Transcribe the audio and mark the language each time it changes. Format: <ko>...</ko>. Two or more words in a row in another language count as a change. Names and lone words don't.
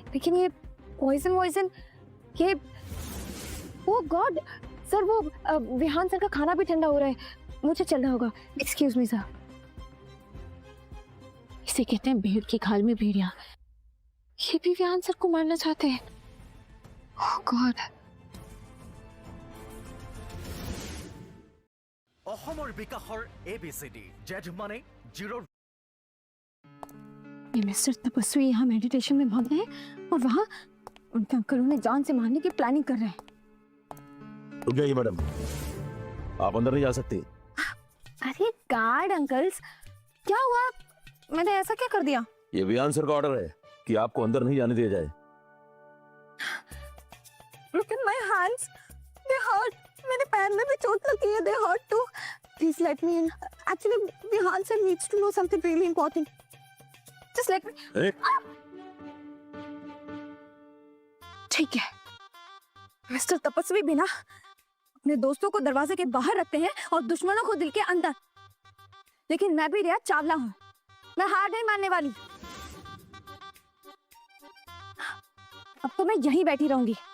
<hi>लेकिन ये पॉइजन वॉइजन, ये</hi> <en>oh god sir,</en> <hi>वो विहान सर का खाना भी ठंडा हो रहा है, मुझे चलना होगा।</hi> <en>excuse me sir.</en> <hi>इसे कहते हैं भेड़ की खाल में भेड़िया। ये भी विहान सर को मारना चाहते हैं।</hi> <en>oh god.</en> <as>অসমৰ বিকাশৰ ABCD।</as> <hi>जेड माने जीरो। ये मिस्टर तपस्वी यहाँ मेडिटेशन में मग्न है और वहाँ उनके अंकल उन्हें जान से मारने की प्लानिंग कर रहे हैं। रुक जाइए मैडम, आप अंदर नहीं जा सकती। अरे</hi> <en>guard uncles,</en> <hi>क्या हुआ? मैंने ऐसा क्या कर दिया? ये विहान सर का ऑर्डर है कि आपको अंदर नहीं जाने दिया जाए।</hi> <en>Look at my hands, they hurt.</en> <hi>मेरे पैर में भी चोट लगी है,</hi> <en>they hurt too. Please let me in. Actually, Vihan sir needs to know something really important. Just let me.</en> <hi>ठीक है, मिस्टर तपस्वी बिना अपने दोस्तों को दरवाजे के बाहर रखते हैं और दुश्मनों को दिल के अंदर। लेकिन मैं भी रिया चावला हूँ, मैं हार नहीं मानने वाली। अब तो मैं यहीं बैठी रहूंगी।</hi>